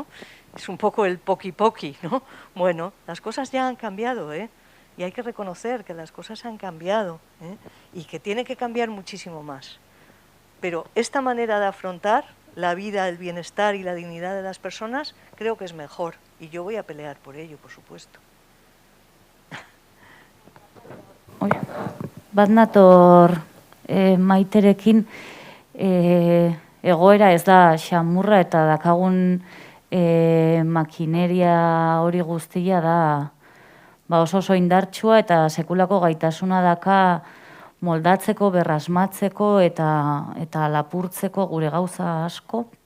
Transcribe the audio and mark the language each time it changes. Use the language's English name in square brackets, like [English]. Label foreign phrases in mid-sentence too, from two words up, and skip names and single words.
[Spanish] Es un poco el poqui-poqui, ¿no? Bueno, las cosas ya han cambiado, ¿eh? Y hay que reconocer que las cosas han cambiado, ¿eh? Y que tiene que cambiar muchísimo más. Pero esta manera de afrontar la vida, el bienestar y la dignidad de las personas, creo que es mejor. Y yo voy a pelear por ello, por supuesto. [Basque] Bat nator Maiterekin, egoera ez da xamurra eta dakagun makineria hori guztia da oso indartsua eta sekulako gaitasuna daka moldatzeko, berrasmatzeko eta lapurtzeko gure gauza asko.